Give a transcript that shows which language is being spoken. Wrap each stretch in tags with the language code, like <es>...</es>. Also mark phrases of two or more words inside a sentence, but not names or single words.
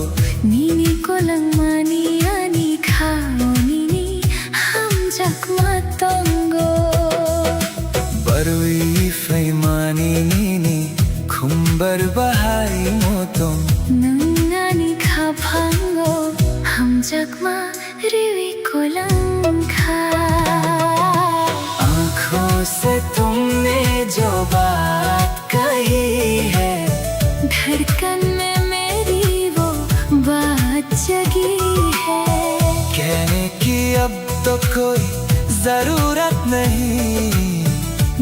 <trp>Nini ko lang mani ani khao nini ham jakma tongo. Barui fai mani nini khumbar bahai motong. Nung ani kha phango ham jakma riwi ko lang kha.</trp> <hi>आँखों से तुमने जो बात कही है, धड़कन में मेरी वो बात जगी है। कहने की अब तो कोई जरूरत नहीं।</hi>